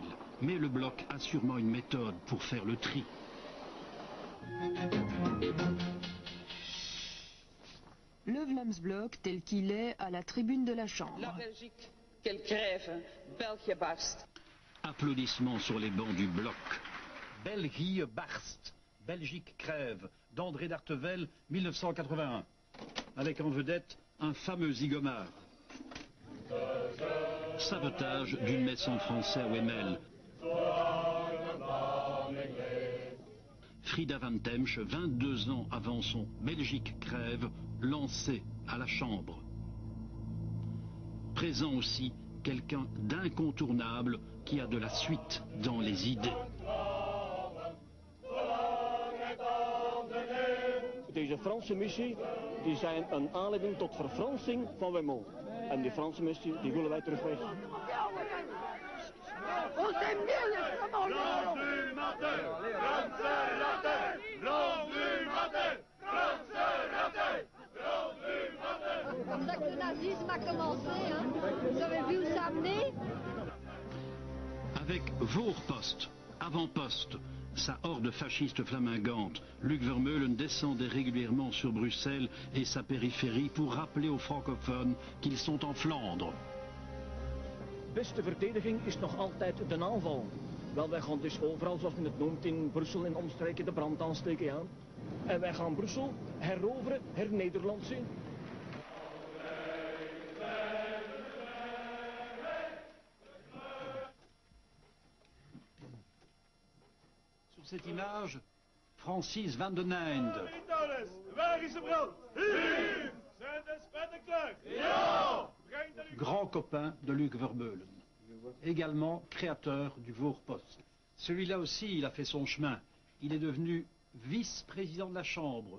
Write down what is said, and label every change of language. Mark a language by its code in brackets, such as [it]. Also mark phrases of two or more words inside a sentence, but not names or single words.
[fr] Mais le Blok a sûrement une méthode pour faire le tri. Le Vlaams Blok tel qu'il est à la tribune de la Chambre. La Belgique, quelle grève, [nl] België barst. [fr] Applaudissements sur les bancs du Blok. [nl] België barst, [fr] Belgique crève, d'André d'Artevel, 1981. Avec en vedette un fameux zigomard. Sabotage d'une messe en français à Wemmel. Frida van Temsch, 22 ans avant son Belgique crève, lancée à la Chambre. Présent aussi quelqu'un d'incontournable qui a de la suite dans les idées. [nl] Deze Franse missie die zijn een aanleiding tot verfransing van Wemmel. En die Franse missie die willen wij terug weg. [fr] Comme ça que le nazisme a commencé, hein. Vous avez vu où ça a amené? Avec Voorpost, avant-poste, sa horde fasciste flamingante, Luc Vermeulen descendait régulièrement sur Bruxelles et sa périphérie pour rappeler aux francophones qu'ils sont en Flandre. [nl] Beste verdediging is nog altijd de aanval. Wel, wij gaan dus overal, zoals men het noemt, in Brussel en omstreken de brand aansteken, ja. En wij gaan Brussel heroveren, hernederlandsen. [fr] Sur cette image, Francis van den Einde. Grand copain de Luc Vermeulen, également créateur du Voorpost. Celui-là aussi, il a fait son chemin. Il est devenu vice-président de la Chambre.